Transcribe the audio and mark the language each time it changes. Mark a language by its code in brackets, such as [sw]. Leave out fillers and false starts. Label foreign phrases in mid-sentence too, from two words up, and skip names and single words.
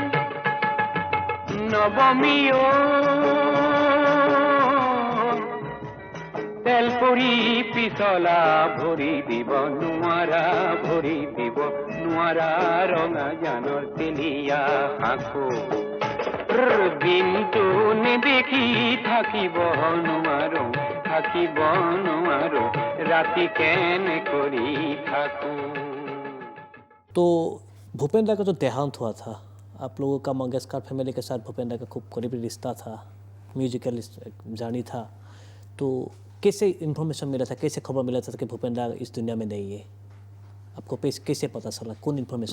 [as] নবমীও তেল পৰি পিছলা ভৰি দিব নোৱাৰা ৰঙা জানৰ তেলিয়া সাঁকো দিনটো নেদেখি থাকিব নোৱাৰো ৰাতি কেনে কৰি থাকো। [hi] तो भूपेंद्र का जो देहांत हुआ था, आप लोगों का मंगेशकर फैमिली के साथ भूपेंद्र का खूब करीबी रिश्ता था, [en] musical journey [hi] था, तो कैसे इन्फॉर्मेशन मिला था, कैसे खबर मिला था कि भूपेंद्र इस दुनिया में नहीं है? आपको कैसे पता चला, कौन इन्फॉर्मेशन?